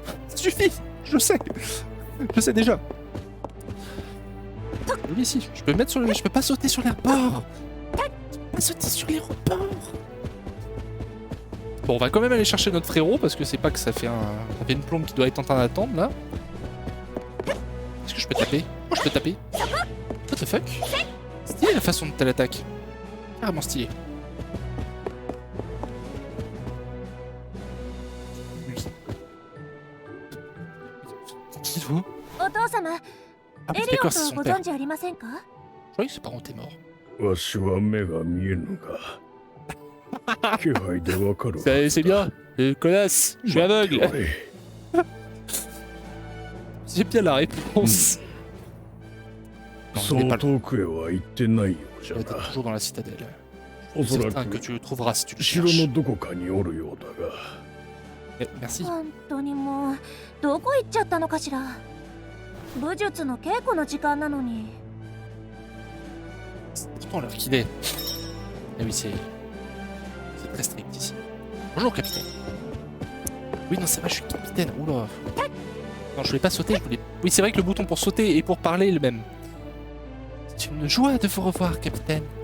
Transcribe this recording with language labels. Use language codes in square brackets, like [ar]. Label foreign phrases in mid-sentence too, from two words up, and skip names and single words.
[fr] Ça suffit. Je sais. Je sais déjà. Oui, si. Je peux mettre sur le... Je peux pas sauter sur l'aéroport. Je peux pas sauter sur l'aéroport. Bon, on va quand même aller chercher notre frérot parce que c'est pas que ça fait une plombe qui doit être en train d'attendre là. Est-ce que je peux taper? Oh, je peux taper. [en] What the fuck? [fr] Stylé la façon dont elle attaque. Carrément stylé. Qui vous? [ja] お父様 [fr] Ah, [ja] エ [fr] mais [ja] リオ [fr] d'accord, [ja] ッ [fr] c'est [ja] トを [fr] son [ja] ご [fr] père. [ja] 存知ありませんか？ [fr] Je croyais que ses parents étaient morts. [ja] わしは目が見えぬが気配でわかるわ [fr] C'est bien. Connasse. Je suis aveugle. [ja] おい [fr] J'ai bien la réponse. Non, je [ja] そ [fr] n'ai [ja] う [fr] pas le... [ja] 遠くへは行ってないようじゃ [fr] Elle était [ja] な [fr] toujours dans la citadelle. [ja] お [fr] Je suis [ja] そら [fr] certain que [ja] く [fr] tu le trouveras si tu le [ja] 城 [fr] cherches. [ja] のどこかにおるようだが [fr] Merci. [ja] 本当にもうどこ行っちゃったのかしら。武術の稽古の時間なのに。 [fr] Pourtant, l'heure qu'il est. Eh oui, c'est très strict ici. Bonjour, capitaine. Oui, non, c'est vrai, je suis capitaine. Oula. Non, je voulais pas sauter, je voulais... Oui, c'est vrai que le bouton pour sauter et pour parler est le même. C'est une joie de vous revoir, capitaine.